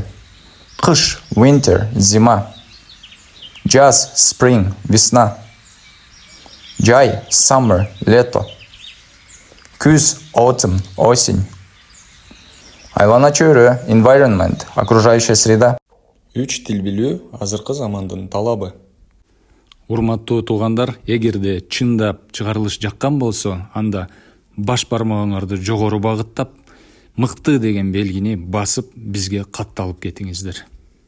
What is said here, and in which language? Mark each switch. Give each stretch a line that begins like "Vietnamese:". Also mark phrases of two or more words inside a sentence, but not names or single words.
Kyrgyz: Қыш, winter, зима. Жаз, spring, весна. Жай, summer, лето. Күз, autumn, осень. Айлана чөрі, environment,
Russian: окружающая среда.
Kyrgyz: Үч тил билүү азыркы замандын талабы. Урматтуу туугандар, эгерде чындап чыгарылыш жаккан болсо, анда баш бармагыңарды жогору багыттап, мыкты деген белгини басып бизге катталып кетиңиздер.